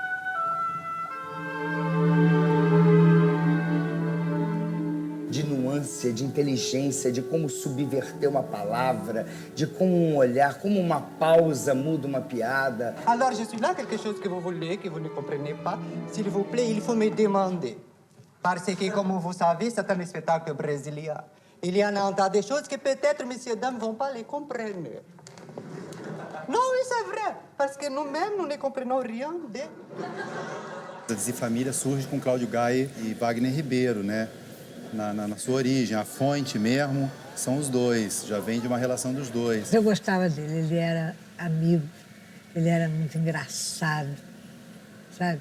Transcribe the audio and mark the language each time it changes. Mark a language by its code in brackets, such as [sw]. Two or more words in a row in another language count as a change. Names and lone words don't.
[pt] De nuance astúcia, de inteligência, de como subverter uma palavra, de como um olhar, como uma pausa muda uma piada. [fr] Alors je suis là, quelque chose que vous voulez, que vous ne comprenez pas. S'il vous plaît, il faut me demander. Parce que, comme vous savez, c'est un spectacle brésilien. Il y en a un tas de choses que peut-être, messieurs, dames, ne vont pas les comprendre. Non, oui, c'est vrai. Parce que nous-mêmes, nous ne comprenons rien de... [pt] A Desifamília surge com Cláudio Gaia e Wagner Ribeiro, né? Na sua origem, a fonte mesmo são os dois, já vem de uma relação dos dois. Eu gostava dele, ele era amigo, ele era muito engraçado, sabe?